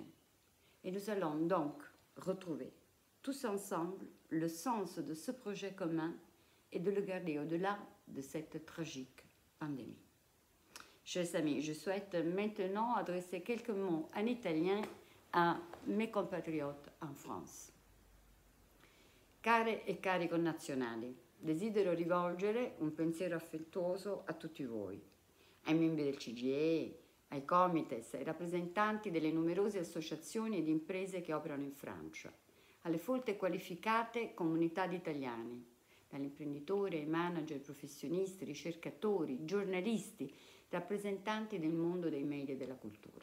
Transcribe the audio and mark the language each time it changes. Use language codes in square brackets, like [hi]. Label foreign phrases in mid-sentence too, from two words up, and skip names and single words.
[fr] Et nous allons donc retrouver tous ensemble le sens de ce projet commun et de le garder au-delà de cette tragique pandémie. Chers amis, je souhaite maintenant adresser quelques mots en italien à mes compatriotes en France. [it] Care e cari connazionali, desidero rivolgere un pensiero affettuoso a tutti voi, ai membri del CGIE, ai comites, ai rappresentanti delle numerose associazioni ed imprese che operano in Francia, alle folte e qualificate comunità di italiani, dagli imprenditori ai manager, professionisti, ricercatori, giornalisti, rappresentanti del mondo dei media e della cultura.